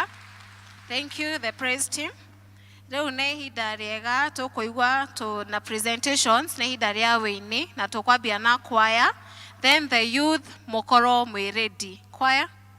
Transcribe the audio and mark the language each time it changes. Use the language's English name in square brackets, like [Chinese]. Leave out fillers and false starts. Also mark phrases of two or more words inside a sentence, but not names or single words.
[English] Thank you, the praise team. [Kikuyu] Rĩu nĩ ihinda rĩega tũkũigua na presentations, nĩ ihinda rĩa wĩini na tũkwambia na choir, [English] then the youth [Kikuyu] mũkorwo mwĩ ready. Choir.